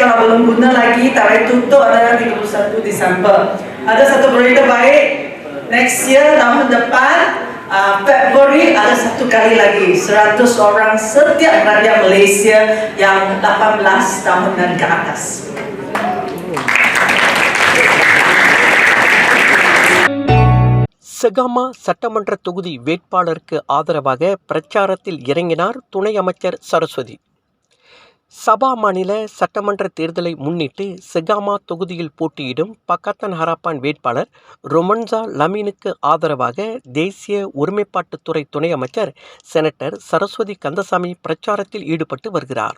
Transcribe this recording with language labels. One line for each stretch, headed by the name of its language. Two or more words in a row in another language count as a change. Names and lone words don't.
Malay: Kalau belum guna lagi, tarikh tutup adalah 31 Disember. Ada satu berita baik,
English: next year,
Malay: tahun depan, Februari ada satu kali lagi 100 orang setiap rakyat Malaysia yang 18 tahun dan ke atas.
Tamil: செகாமா சட்டமன்ற தொகுதி வேட்பாளருக்கு ஆதரவாக பிரச்சாரத்தில் இறங்கினார் துணை அமைச்சர் சரஸ்வதி. சபா மாநில சட்டமன்ற தேர்தலை முன்னிட்டு செகாமா தொகுதியில் போட்டியிடும் பக்கத்தன் ஹராப்பான் வேட்பாளர் ரொமன்சா லமீனுக்கு ஆதரவாக தேசிய ஒருமைப்பாட்டுத்துறை துணை அமைச்சர் செனட்டர் சரஸ்வதி கந்தசாமி பிரச்சாரத்தில் ஈடுபட்டு வருகிறார்.